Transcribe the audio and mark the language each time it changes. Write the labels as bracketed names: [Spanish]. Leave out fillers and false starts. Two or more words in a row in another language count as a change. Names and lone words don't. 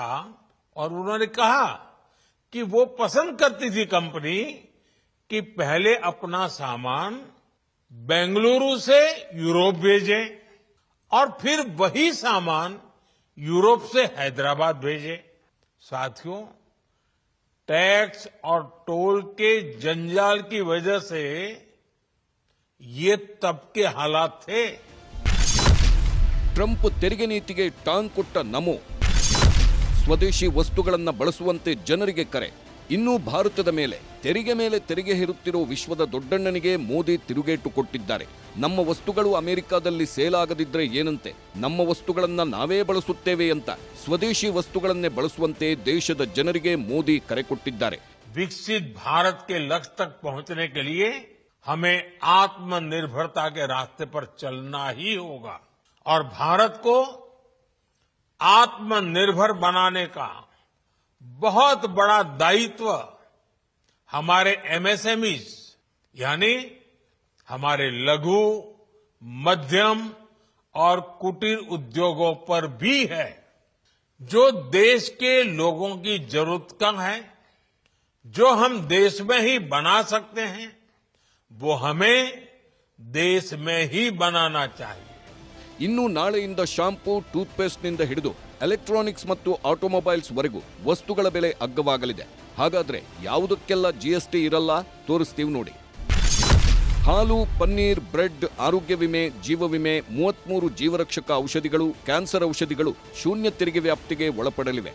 [Hindi] और उन्होंने कहा कि वो पसंद करती थी कंपनी कि पहले अपना सामान बेंगलुरु से यूरोप भेजे और फिर वही सामान यूरोप से हैदराबाद भेजे. साथियों, टैक्स और टोल के जंजाल की वजह से ये तब के हालात थे. [Kannada] ಟ್ರಂಪ್ ತೆರಿಗೆ ನೀತಿಗೆ ಟಾಂಗ್ ಕೊಟ್ಟ ನಮೋ. ಸ್ವದೇಶಿ ವಸ್ತುಗಳನ್ನು ಬಳಸುವಂತೆ ಜನರಿಗೆ ಕರೆ. ಇನ್ನೂ ಭಾರತದ ಮೇಲೆ ತೆರಿಗೆ ಹೇರುತ್ತಿರೋ ವಿಶ್ವದ ದೊಡ್ಡಣ್ಣನಿಗೆ ಮೋದಿ ತಿರುಗೇಟು ಕೊಟ್ಟಿದ್ದಾರೆ. ನಮ್ಮ ವಸ್ತುಗಳು ಅಮೆರಿಕಾದಲ್ಲಿ ಸೇಲ್ ಆಗದಿದ್ರೆ ಏನಂತೆ, ನಮ್ಮ ವಸ್ತುಗಳನ್ನು ನಾವೇ ಬಳಸುತ್ತೇವೆ ಅಂತ ಸ್ವದೇಶಿ ವಸ್ತುಗಳನ್ನೇ ಬಳಸುವಂತೆ ದೇಶದ ಜನರಿಗೆ ಮೋದಿ ಕರೆ ಕೊಟ್ಟಿದ್ದಾರೆ. [Hindi] विकसित भारत के लक्ष्य तक पहुंचने के लिए हमें आत्मनिर्भरता के रास्ते पर चलना ही होगा और भारत को आत्मनिर्भर बनाने का बहुत बड़ा दायित्व हमारे एमएसएमईज यानी हमारे लघु, मध्यम और कुटीर उद्योगों पर भी है. जो देश के लोगों की जरूरत का है, जो हम देश में ही बना सकते हैं, वो हमें देश में ही बनाना चाहिए। [Kannada] ಇನ್ನು ನಾಳೆಯಿಂದ ಶಾಂಪೂ, ಟೂತ್ಪೇಸ್ಟ್ನಿಂದ ಹಿಡಿದು ಎಲೆಕ್ಟ್ರಾನಿಕ್ಸ್ ಮತ್ತು ಆಟೋಮೊಬೈಲ್ಸ್ ವರೆಗೂ ವಸ್ತುಗಳ ಬೆಲೆ ಅಗ್ಗವಾಗಲಿದೆ. ಹಾಗಾದ್ರೆ ಯಾವುದಕ್ಕೆಲ್ಲ ಜಿಎಸ್ಟಿ ಇರಲ್ಲ ತೋರಿಸ್ತೀವಿ ನೋಡಿ. ಹಾಲು, ಪನ್ನೀರ್, ಬ್ರೆಡ್, ಆರೋಗ್ಯ ವಿಮೆ, ಜೀವ ವಿಮೆ, 33 ಜೀವರಕ್ಷಕ ಔಷಧಿಗಳು, ಕ್ಯಾನ್ಸರ್ ಔಷಧಿಗಳು ಶೂನ್ಯ ತೆರಿಗೆ ವ್ಯಾಪ್ತಿಗೆ ಒಳಪಡಲಿವೆ.